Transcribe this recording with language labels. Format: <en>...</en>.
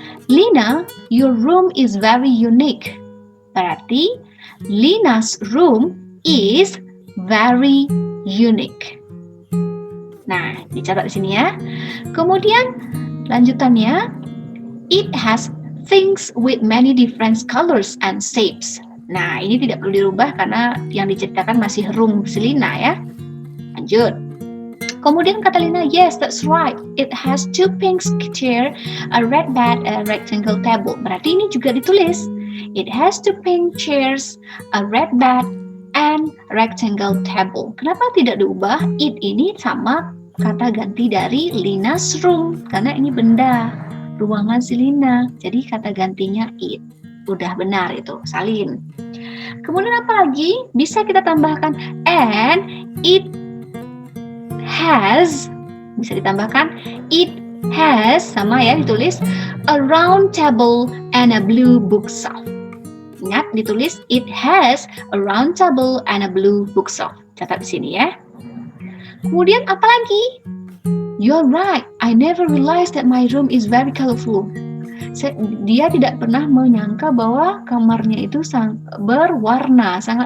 <en>Lina, your room is very unique. Berarti Lina's room is very unique.</en> <id>Nah, dicatat di sini ya. Kemudian lanjutannya,</id> <en>it has things with many different colors and shapes.</en> <id>Nah, ini tidak perlu dirubah karena yang diceritakan masih room si Lina ya. Lanjut. Kemudian kata Lina,</id> <en>yes, that's right. It has 2 pink chair, a red bed, a rectangle table.</en> <id>Berarti ini juga ditulis.</id> <en>It has 2 pink chairs, a red bed, and rectangle table.</en> <id>Kenapa tidak diubah? It ini sama kata ganti dari Lina's room. Karena ini benda, ruangan si Lina. Jadi kata gantinya it. Udah benar itu, salin. Kemudian apa lagi? Bisa kita tambahkan</id> <en>and it has,</en> <id>bisa ditambahkan</id> <en>it has,</en> <id>sama ya ditulis,</id> <en>a round table and a blue bookshelf.</en> <id>Ingat ditulis</id> <en>it has a round table and a blue bookshelf.</en> <id>Catat di sini ya. Kemudian apa lagi?</id> <en>You're right, I never realized that my room is very colorful.</en> <id>Dia tidak pernah menyangka bahwa kamarnya itu sangat berwarna.</id>